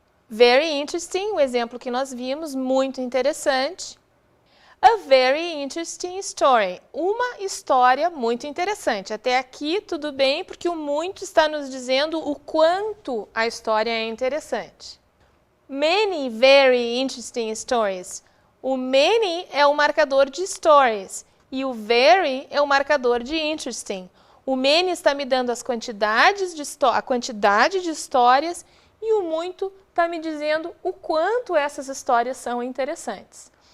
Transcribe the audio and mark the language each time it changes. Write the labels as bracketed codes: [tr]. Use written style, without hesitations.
[en] Very interesting, [pt] o exemplo que nós vimos, muito interessante. [en] A very interesting story, [pt] uma história muito interessante. Até aqui tudo bem, porque o muito está nos dizendo o quanto a história é interessante. [en] Many very interesting stories. [pt] O many é o marcador de stories e o very é o marcador de interesting. O many está me dando a quantidade de histórias e o muito está me dizendo o quanto essas histórias são interessantes.